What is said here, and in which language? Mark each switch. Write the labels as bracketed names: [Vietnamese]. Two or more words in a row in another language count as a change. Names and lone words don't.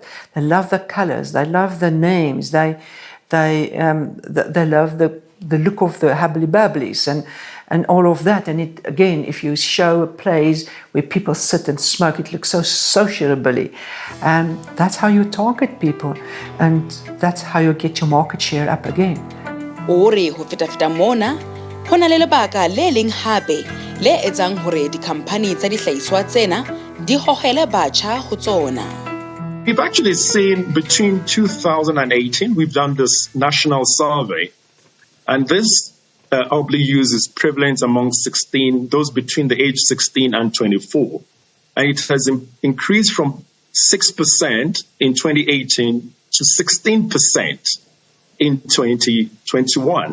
[English] They love the colors, they love the names, they love the look of the hubbly-bubblies and all of that. And it again, if you show a place where people sit and smoke, it looks so sociably. And that's how you target people, and that's how you get your market share up again. [Southern Sotho] Ore ho feta mona hona le lebaka le leng hape le etsang hore dikhamphani tsa dihlahiswa tsena di hohele batjha ho tsona. [English] We've actually seen between 2018, we've done this national survey, and this hubbly use is prevalent among those between the age 16 and 24. And it has increased from 6% in 2018 to 16% in 2021.